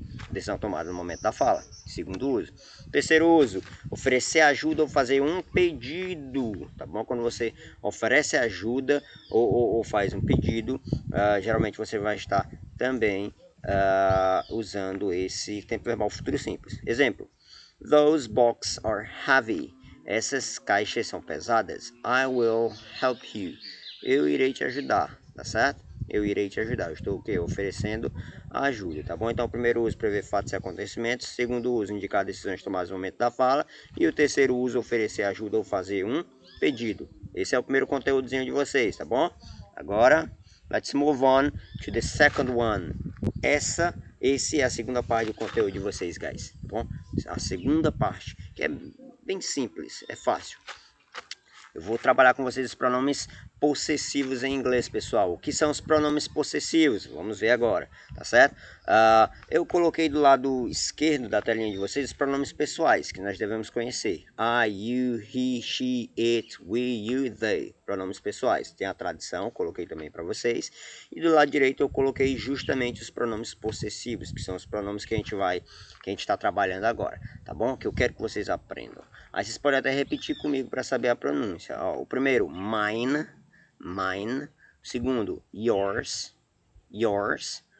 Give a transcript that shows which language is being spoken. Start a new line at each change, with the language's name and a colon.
Portuguese: Decisão tomada no momento da fala. Segundo uso. Terceiro uso, oferecer ajuda ou fazer um pedido, tá bom? Quando você oferece ajuda ou faz um pedido, geralmente você vai estar também usando esse tempo verbal futuro simples. Exemplo,
English: those boxes are heavy.
Portuguese: Essas caixas são pesadas.
English: I will help you.
Portuguese: Eu irei te ajudar, tá certo? Eu irei te ajudar. Eu estou o quê? Oferecendo ajuda, tá bom? Então, o primeiro uso, prever fatos e acontecimentos. Segundo uso, indicar decisões tomadas no momento da fala. E o terceiro uso, oferecer ajuda ou fazer um pedido. Esse é o primeiro conteúdozinho de vocês, tá bom? Agora,
English: let's move on to the second one.
Portuguese: Esse é a segunda parte do conteúdo de vocês, guys, tá bom? A segunda parte, que é bem simples, é fácil. Eu vou trabalhar com vocês os pronomes possessivos em inglês, pessoal. O que são os pronomes possessivos? Vamos ver agora, tá certo? Eu coloquei do lado esquerdo da telinha de vocês os pronomes pessoais que nós devemos conhecer.
English: I, you, he, she, it, we, you, they.
Portuguese: Pronomes pessoais. Tem a tradição, coloquei também para vocês. E do lado direito eu coloquei justamente os pronomes possessivos, que são os pronomes que a gente está trabalhando agora, tá bom? Que eu quero que vocês aprendam. Aí vocês podem até repetir comigo para saber a pronúncia. Ó, o primeiro, mine, mine. O segundo, yours, yours.